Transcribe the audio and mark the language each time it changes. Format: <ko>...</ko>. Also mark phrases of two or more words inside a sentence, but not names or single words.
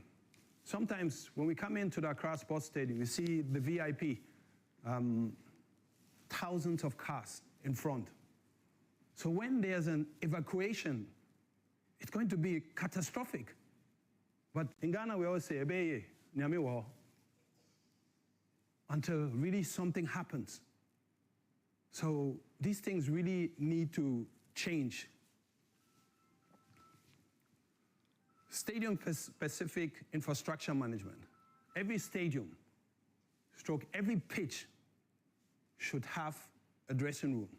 <en>Sometimes when we come into the Accra Sports Stadium, we see the VIP, thousands of cars in front. So when there's an evacuation, it's going to be catastrophic. But in Ghana, we always say,</en> <ak>"Ebeye, nyame wo,"</ak> <en>until really something happens. So these things really need to change. Stadium-specific infrastructure management. Every stadium, every pitch should have a dressing room.</en>